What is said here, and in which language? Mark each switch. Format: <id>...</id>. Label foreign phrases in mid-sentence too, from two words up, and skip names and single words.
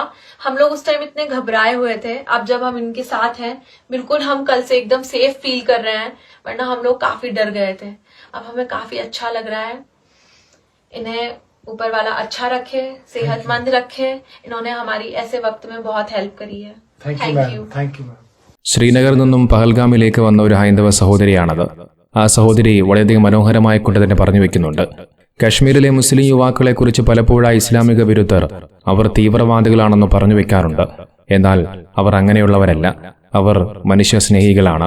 <hi>हम लोग उस टाइम इतने घबराए हुए थे। अब जब हम इनके साथ हैं, बिल्कुल हम कल से एकदम</hi> <en>safe feel</en> <hi>कर रहे हैं, वरना हम लोग काफी डर गए थे। अब हमें काफी अच्छा लग रहा है। इन्हें ऊपर वाला अच्छा रखे, सेहतमंद रखे। इन्होंने हमारी ऐसे वक्त में बहुत हेल्प करी है।</hi> <en>thank you.</en> <ml>ശ്രീനഗറിൽ നിന്നും പഹൽഗാമിലേക്ക് വന്ന ഒരു ഹൈന്ദവ സഹോദരിയാണത്. ആ സഹോദരി വളരെയധികം മനോഹരമായി കൊണ്ട് തന്നെ പറഞ്ഞു വെക്കുന്നുണ്ട്. കശ്മീരിലെ മുസ്ലിം യുവാക്കളെ കുറിച്ച് പലപ്പോഴായി ഇസ്ലാമിക വിരുദ്ധർ അവർ തീവ്രവാദികളാണെന്ന് പറഞ്ഞു വെക്കാറുണ്ട്. എന്നാൽ അവർ അങ്ങനെയുള്ളവരല്ല. അവർ മനുഷ്യ സ്നേഹികളാണ്.</ml>